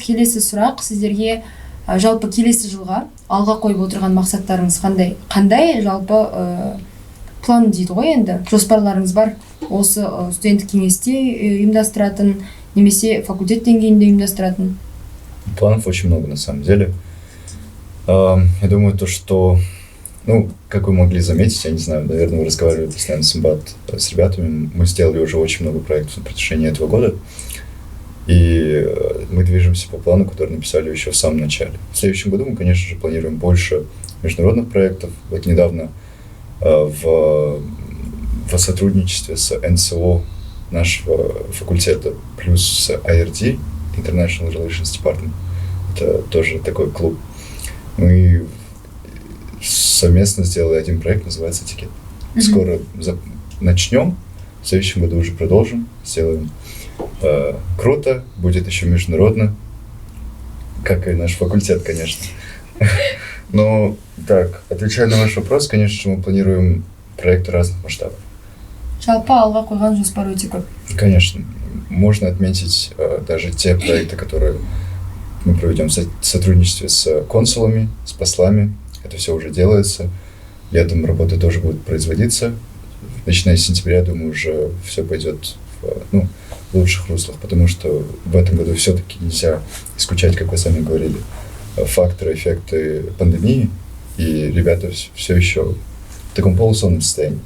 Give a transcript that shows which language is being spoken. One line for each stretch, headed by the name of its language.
Kazakh: Келесі сұрақ сіздерге жалпы келесі жылға алға қойып отырған мақсаттарыңыз қандай? Қандай жалпы план дейді ғой енді, жоспарларыңыз бар осы студенттік кеңесте ұйымдастыратын немесе факультет деңгейінде ұйымдастыратын?
Russian: Планов очень много на самом деле. Я думаю, то, что, ну, как вы могли заметить, я не знаю, наверное, вы разговаривали постоянно с ребятами, мы сделали уже очень много проектов на протяжении этого года, и мы движемся по плану, который написали еще в самом начале. В следующем году мы, конечно же, планируем больше международных проектов. Вот недавно в сотрудничестве с НСО нашего факультета плюс с IRD, International Relations Department, это тоже такой клуб, мы совместно сделали один проект, называется «Этикет». Скоро начнем, в следующем году уже продолжим, сделаем. Круто, будет еще международно, как и наш факультет, конечно. Но так, отвечая на ваш вопрос, конечно же, мы планируем проекты разных масштабов.
Kazakh: Жалпы алға қойған жоспар өте көп.
Russian: Конечно, можно отметить даже те проекты, которые мы проведем в сотрудничестве с консулами, с послами. Это все уже делается. Летом работы тоже будут производиться. Начиная с сентября, я думаю, уже все пойдет в лучших руслах, потому что в этом году все-таки нельзя исключать, как вы сами говорили, факторы, эффекты пандемии, и ребята все еще в таком полусонном состоянии.